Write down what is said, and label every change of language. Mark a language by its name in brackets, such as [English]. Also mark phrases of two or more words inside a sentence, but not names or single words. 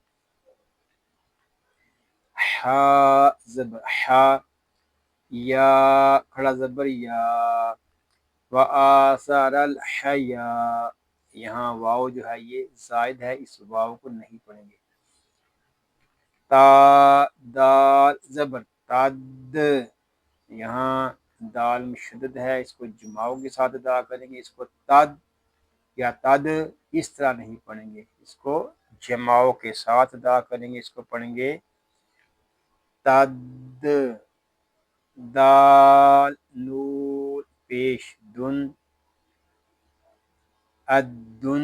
[Urdu] حا زبر حا، یا کھڑا زبر یا، [Arabic] وآثر الحیا. [Urdu] یہاں واو جو ہے یہ زائد ہے، اس واو کو نہیں پڑھیں گے. تا دال زبر تد، یہاں دال مشدد ہے، اس کو جماؤ کے ساتھ ادا کریں گے. اس کو تد یا تد اس طرح نہیں پڑھیں گے، اس کو جماؤ کے ساتھ ادا کریں گے. اس کو پڑھیں گے تد. دال نون پیش دن، الدن.